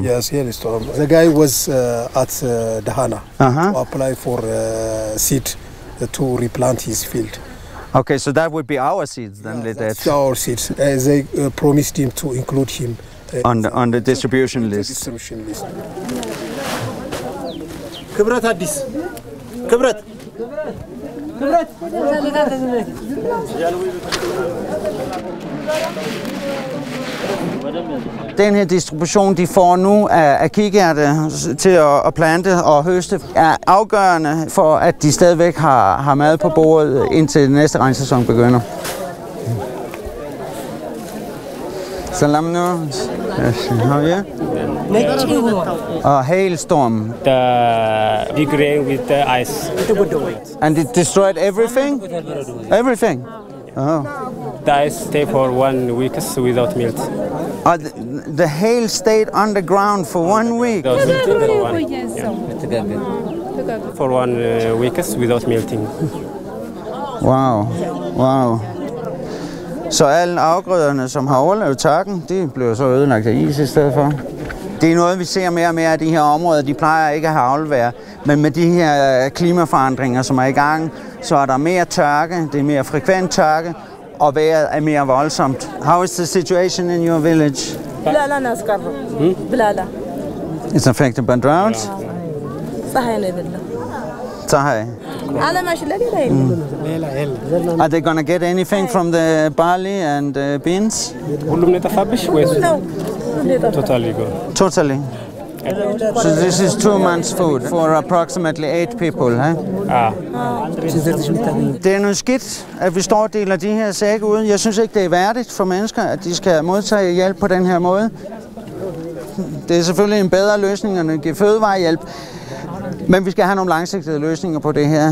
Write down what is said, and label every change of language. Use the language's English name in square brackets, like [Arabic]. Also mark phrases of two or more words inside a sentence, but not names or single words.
[English] Yes, hailstorm. The guy was at Dahana to apply for seed to replant his field. Okay, so that would be our seeds then, yeah, that's our seeds. They promised him to include him on the distribution list. Kibrat Addis. Kibrat. [Danish] Den her distribution, de får nu af kikærte til at plante og høste, er afgørende for, at de stadigvæk har mad på bordet, indtil næste regnsæson begynder. [Amharic] Salam nu. [English] How are you? Hailstorm. The big rain with the ice. And it destroyed everything? Everything? Oh. The ice stayed for 1 week without melt. The hail stayed underground for 1 week? For 1 week without melting. Wow. [Danish] Så alle afgrøderne, som har overlevet tørken, de bliver så ødelagt af is i stedet for. Det er noget, vi ser mere og mere af de her områder. De plejer ikke at have avlvejr, men med de her klimaforandringer, som er i gang, så er der mere tørke, det er mere frekvent tørke, og vejret er mere voldsomt. [English] How is the situation in your village? It's affected by drought? Are they gonna get anything from the barley and beans? No. Totally. So this is 2 months' food for approximately 8 people, huh? [Danish] Det er noget skidt, at vi står og deler de her sække ud. Jeg synes ikke, det er værdigt for mennesker, at de skal modtage hjælp på den her måde. Det er selvfølgelig en bedre løsning end at give fødevarehjælp, men vi skal have nogle langsigtede løsninger på det her.